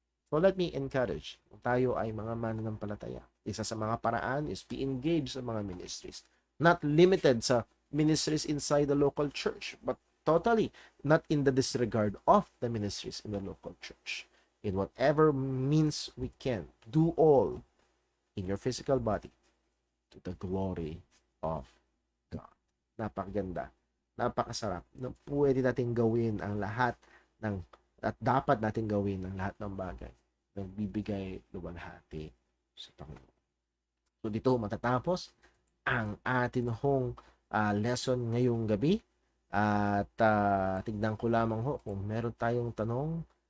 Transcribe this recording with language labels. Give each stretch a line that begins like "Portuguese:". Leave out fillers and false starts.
English: So let me encourage,
Filipino: kung tayo ay mga mananampalataya, isa sa mga paraan
English: is be engaged
Filipino: sa mga ministries.
English: Not limited sa ministries inside the local church, but totally not in the disregard of the ministries in the local church. In whatever means we can, do all in your physical body to the glory of God.
Filipino: Napakaganda. Napakasarap na pwede natin gawin ang lahat ng at dapat natin gawin ang lahat ng bagay na bibigay luwalhati sa Panginoon. So dito matatapos ang atin hong lesson ngayong gabi at tignan ko lamang ho kung meron tayong tanong.